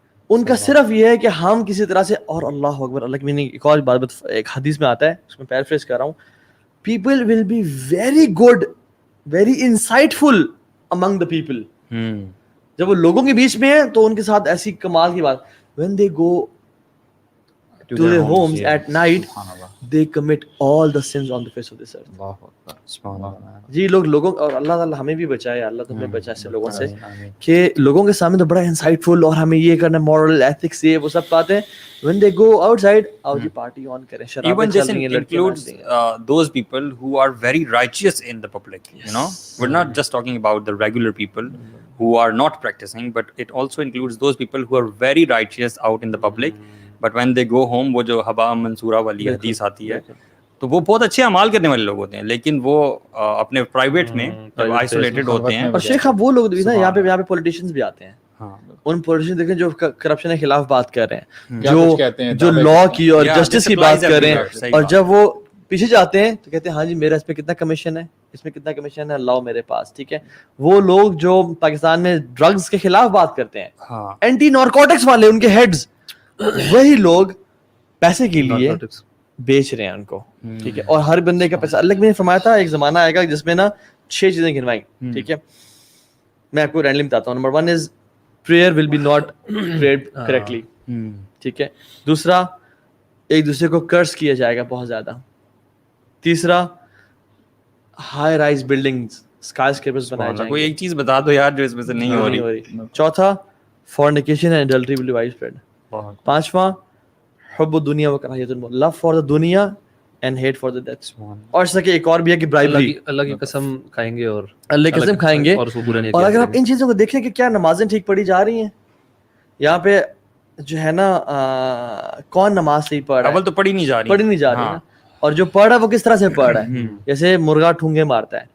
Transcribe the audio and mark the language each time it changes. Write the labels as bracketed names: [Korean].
[Urdu] ان کا صرف یہ ہے کہ ہم کسی طرح سے, اور اللہ اکبر, اللہ کی میں نے ایک اور بات ایک حدیث میں آتا ہے, اس میں پیرافریز کر رہا ہوں, [English] People will be very good, very insightful among the people. [Urdu] جب وہ لوگوں کے بیچ میں ہیں تو ان کے ساتھ ایسی کمال کی بات, [English] when they go to their homes at night, they commit all the sins on the face of this earth. [Urdu] جی لوگوں اور اللہ تعالیٰ ہمیں بھی بچائے, اللہ تو ہمیں بچائے سے لوگوں سے کہ لوگوں کے سامنے تو بڑا انسائٹ فل اور ہمیں یہ کرنا مورل ایتھکس یہ وہ سب باتیں, [English] when they go outside [Urdu] آؤ جی پارٹی آن کریں, [English] even this includes those people who are very righteous in the public, you know, we're not just talking about the regular people who are not practicing, but it also includes those people who are very righteous out in the public, but when they go home [Urdu] وہ جو حبا منصورہ والی حدیث آتی ہے تو وہ بہت اچھے اعمال کرنے والے لوگ ہوتے ہیں, [English] لیکن وہ اپنے پرائیویٹ میں جب آئسولیٹڈ ہوتے ہیں. [Urdu] اور شیخ اب وہ لوگ بھی نا یہاں پہ پولیٹیشینز بھی آتے ہیں, ان پولیٹیشین دیکھیں جو کرپشن کے خلاف بات کر رہے ہیں, جو لا کی اور جسٹس کی بات کر رہے ہیں, اور جب وہ پیچھے جاتے ہیں تو کہتے ہیں ہاں جی میرا اس پہ کتنا کمیشن ہے, اس میں کتنا کمیشن ہے, لاؤ میرے پاس, ٹھیک ہے. وہ لوگ جو پاکستان میں ڈرگز کے خلاف بات کرتے ہیں, اینٹی نارکوٹکس والے ان کے ہیڈز, وہی لوگ پیسے کے لیے بیچ رہے ہیں ان کو, ٹھیک ہے. اور ہر بندے کا پیسہ, اللہ نے فرمایا تھا ایک زمانہ آئے گا جس میں نا 6 چیزیں گنوائی, ٹھیک ہے, میں آپ کو رینڈملی بتاتا ہوں. Number 1 is [English] prayer will be not prayed correctly, ٹھیک ہے. [Urdu] دوسرا ایک دوسرے کو کرس کیا جائے گا بہت زیادہ. تیسرا high rise buildings sky scrapers بنائے جائیں گے. کوئی ایک چیز بتا دو یار جو اس میں سے نہیں ہو رہی. چوتھا [English] Fornication and adultery will be widespread. [Urdu] پانچواں [Arabic] حب الدنیا و کراہیت الموت, [English] Love for the دنیا and hate for the death. [Urdu] اور ایسا کہ ایک اور بھی ہے کہ برائبری, اللہ کی قسم کھائیں گے اور اللہ کی قسم کھائیں گے. اور اگر آپ ان چیزوں کو دیکھیں کہ کیا نمازیں ٹھیک پڑھی جا رہی ہیں یہاں پہ جو ہے نا, کون نماز صحیح پڑھ رہا ہے, اول تو پڑھی نہیں جا رہی نا, اور جو پڑھ رہا ہے وہ کس طرح سے پڑھ رہا ہے, جیسے مرغا ٹھونگے مارتا ہے.